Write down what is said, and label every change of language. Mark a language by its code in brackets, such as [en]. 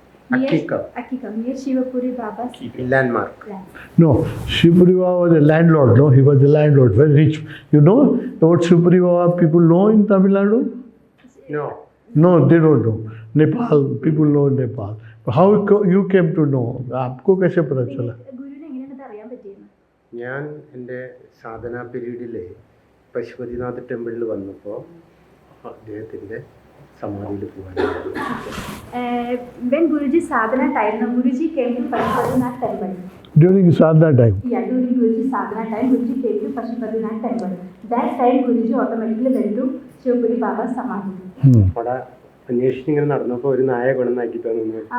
[en] Akkikav, near Shivapuri Baba's Landmark. No, Shivpuri Baba was a landlord, no? He was a landlord, very rich. You know about Shivpuri Baba, people know in Tamil Nadu? No. No, they don't know. Nepal, people know Nepal. How you came to know? [hi] आपको कैसे पता चला? [ml] ഗുരുവിനെ എങ്ങനെയാണ് അറിയാൻ പറ്റിയത്? ഞാൻ എൻ്റെ സാധന പീരീഡിൽ പശുപതിനാഥ് ടെമ്പിളിൽ വന്നപ്പോൾ അദ്ദേഹത്തിൻ്റെ സമാധിയിൽ പോകാനായിരുന്നു. [en] When Guruji sadhana time, now Guruji came to Pashupatinath temple. During sadhana time? Yeah, during Guruji sadhana time, Guruji came to Pashupatinath temple. That time Guruji automatically went to Shivapuri Baba's samadhi. [ml] അവിടെ അന്വേഷണം ഇങ്ങനെ നടന്നപ്പോൾ ഒരു നായ കൊണ്ടുവന്നാക്കി തന്നു.